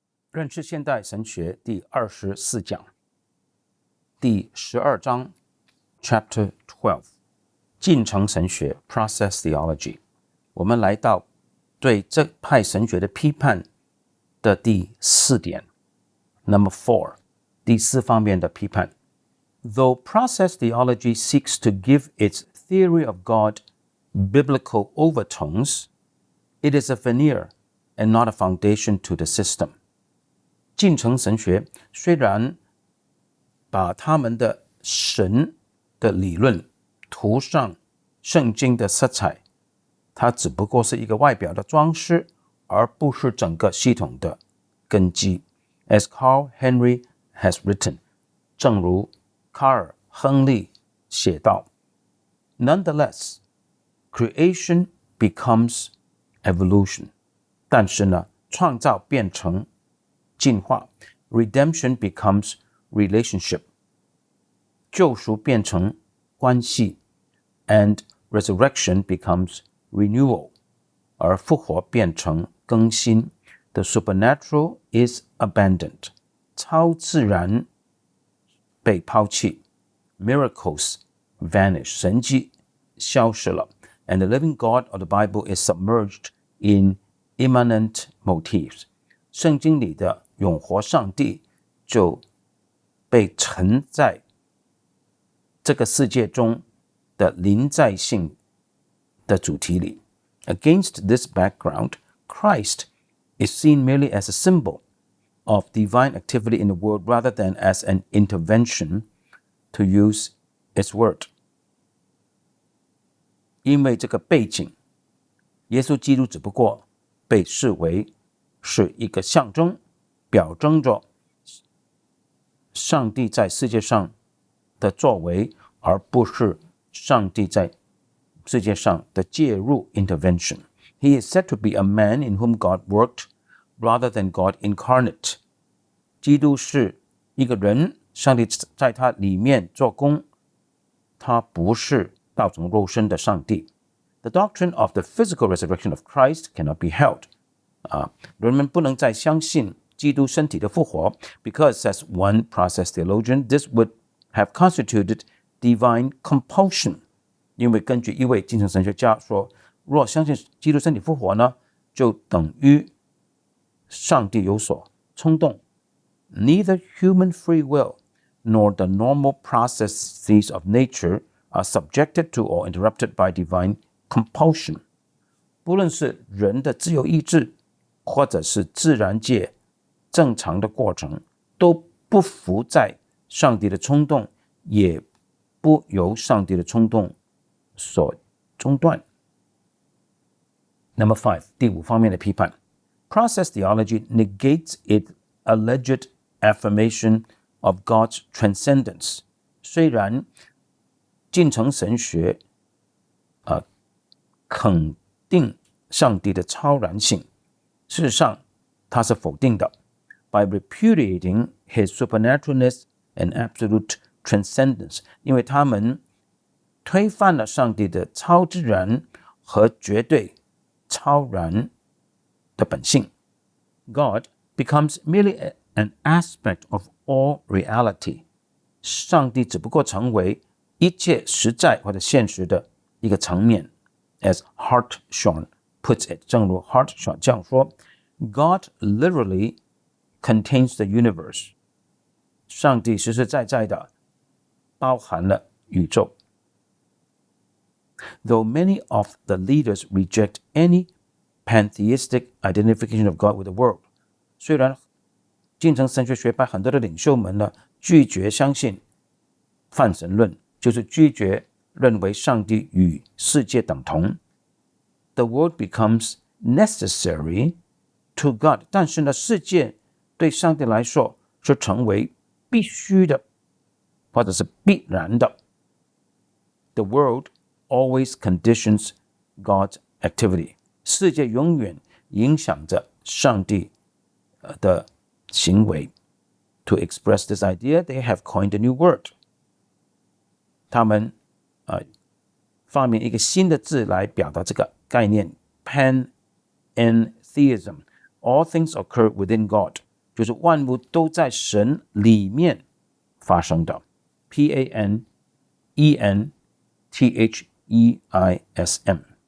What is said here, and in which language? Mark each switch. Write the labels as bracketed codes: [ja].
[zh] 认识现代神学第24讲，第12章 Chapter 12 进程神学 Process Theology。我们来到对这派神学的批判的第4点 [en] Number 4， [zh] 第4方面的批判。 [en] Though process theology seeks to give its theory of God biblical overtones, it is a veneer and not a foundation to the system。 [zh] 进程神学虽然把他们的神的理论涂上圣经的色彩，它只不过是一个外表的装饰，而不是整个系统的根基。 [en] As Carl Henry has written， [zh] 正如卡尔·亨利写道 [en] Nonetheless, creation becomes evolution。 [zh] 但是呢，创造变成进化， [en] redemption becomes relationship， [zh] 救赎变成关系， [en] and resurrection becomes renewal， [zh] 而复活变成更新。 [en] The supernatural is abandoned， [zh] 超自然被抛弃， [en] miracles vanish， [zh] 神迹消失了， [en] and the living God of the Bible is submerged in immanent motifs， [zh] 圣经里的永活上帝就被沉在这个世界中的临在性的主题里。 [en] Against this background, Christ is seen merely as a symbol of divine activity in the world rather than as an intervention, to use its word。 [zh] 因为这个背景，耶稣基督只不过被视为是一个象征，表征着上帝在世界上的作为，而不是上帝在世界上的介入 intervention。 [en] He is said to be a man in whom God worked rather than God incarnate。 [zh] 基督是一个人，上帝在他里面做工，他不是道成肉身的上帝。 [en] The doctrine of the physical resurrection of Christ cannot be held。 [zh] 人们不能再相信基督身体的复活 [en] because, says one process theologian, this would have constituted divine compulsion。 [zh] 因为根据一位进程神学家说，若相信基督身体复活呢，就等于上帝有所冲动。 [en] Neither human free will nor the normal processes of nature are subjected to or interrupted by divine compulsion。 [zh] 不论是人的自由意志或者是自然界正常的过程，都不服在上帝的冲动，也不由上帝的冲动所中断。 [en] Number 5， [zh] 第5方面的批判。 [en] Process theology negates its alleged affirmation of God's transcendence。 [zh] 虽然进程神学肯定上帝的超然性，事实上他是否定的。 [en] By repudiating his supernaturalness and absolute transcendence， [zh] 因为他们推翻了上帝的超自然和绝对超然的本性。 [en] God becomes merely an aspect of all reality。 [zh] 上帝只不过成为一切实在或者现实的一个层面。 [en] As Hartshorne puts it， [zh] 正如 Hartshorne 这样说， [en] God literally contains the universe。 [zh] 上帝实实在在的包含了宇宙。 [en] Though many of the leaders reject any pantheistic identification of God with the world， [zh] 虽然进程神学学派很多的领袖们呢，拒绝相信泛神论，就是拒绝认为上帝与世界等同。 [en] The world becomes necessary to God， [zh] 但是呢，世界对上帝来说是成为必须的，或者是必然的。 [en] The world always conditions God's activity。 [zh] 世界永远影响着上帝的行为。 [en] To express this idea, they have coined a new word。 [zh] 他们发明一个新的字来表达这个概念 panentheism。 [en] All things occur within God， [zh] 就是万物都在神里面发生的 P-A-N-E-N-T-H-E-I-S-M。